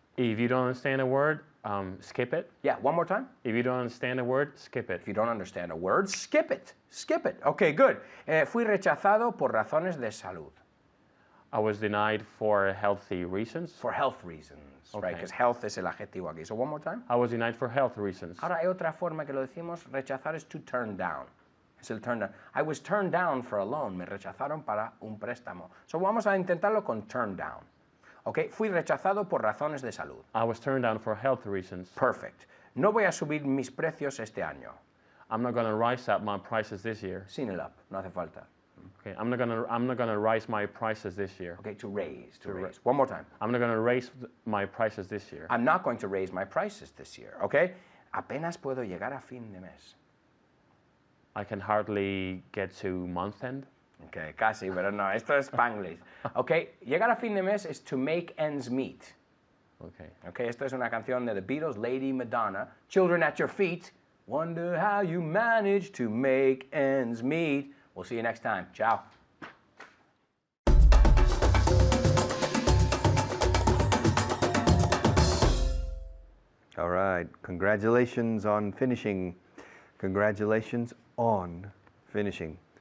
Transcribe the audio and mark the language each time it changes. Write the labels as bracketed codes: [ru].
[en] If you don't understand a word, skip it. Yeah, one more time. If you don't understand a word, skip it. If you don't understand a word, skip it. Skip it. Okay, good. [es] Fui rechazado por razones de salud. [en] I was denied for healthy reasons. For health reasons, right? Okay. Because health [es] es el adjetivo aquí. [en] So one more time. I was denied for health reasons. [es] Ahora hay otra forma que lo decimos, rechazar es to turn down. Es el turn down. [en] I was turned down for a loan. [es] Me rechazaron para un préstamo. So vamos a intentarlo con turn down. Okay, fui rechazado por razones de salud. [en] I was turned down for health reasons. Perfect. [es] No voy a subir mis precios este año. [en] I'm not going to rise up my prices this year. [es] Sin el up, no hace falta. [en] Okay, I'm not gonna rise my prices this year. Okay, to raise. One more time. I'm not gonna raise my prices this year. I'm not going to raise my prices this year. [es] Okay, apenas puedo llegar a fin de mes. [en] I can hardly get to month end. [es] Okay, casi, pero no, esto es Spanglish. [en] Okay, [es] llegar a fin de mes [en] is to make ends meet. Okay. [es] Okay, esto es una canción de The Beatles, Lady Madonna. [en] Children at your feet, wonder how you manage to make ends meet. We'll see you next time. Ciao. All right. Congratulations on finishing. Congratulations on finishing.